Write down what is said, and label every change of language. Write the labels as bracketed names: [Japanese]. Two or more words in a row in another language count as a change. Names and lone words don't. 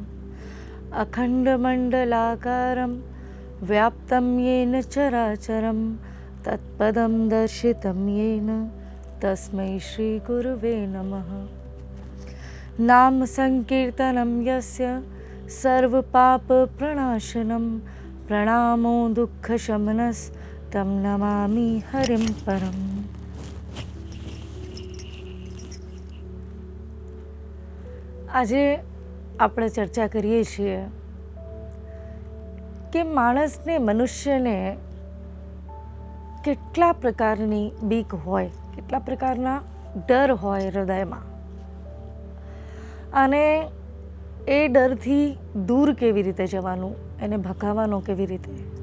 [Sanskrit] अखण्डमण्डलाकारं व्याप्तं येन चराचरं तत्पदं दर्शितं येन तस्मै श्रीगुरुवे नमः। नाम संकीर्तनं यस्य सर्वपापप्रणाशनं प्रणामो दुःखशमनस्तं नमामि हरिं परम्। [Gujarati] આજે આપણે ચર્ચા કરીએ છીએ કે માણસને મનુષ્યને કેટલા પ્રકારની બીક હોય, કેટલા પ્રકારના ડર હોય હૃદયમાં, અને એ ડરથી દૂર કેવી રીતે જવાનું, એને ભગાવવાનો કેવી રીતે।